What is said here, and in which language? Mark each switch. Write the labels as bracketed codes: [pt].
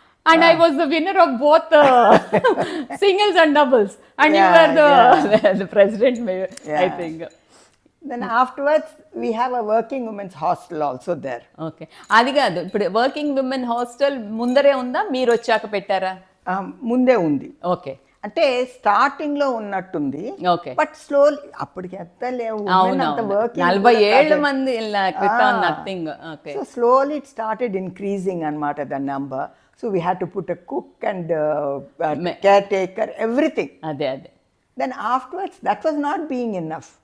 [en] And I was the winner of both singles and doubles. And you were the president, I think. Then afterwards, we have a working women's hostel also there. Okay. [te] అది కాదు, ఇప్పుడు working women hostel ముందరే ఉందా, మీరు వచ్చాక పెట్టారా? ముందే ఉంది. [en] Okay. [te] అంటే స్టార్టింగ్ లో ఉన్నట్టుంది. [en] Okay. [te] బట్ స్లోలీ అప్పటికి ఎంత లేవు. 47 మంది క్రితం nothing. Okay. [en] so slowly it started increasing [te] అన్నమాట [en] The number. So we had to put a cook and caretaker, everything. Ade. Then afterwards, that was not being enough.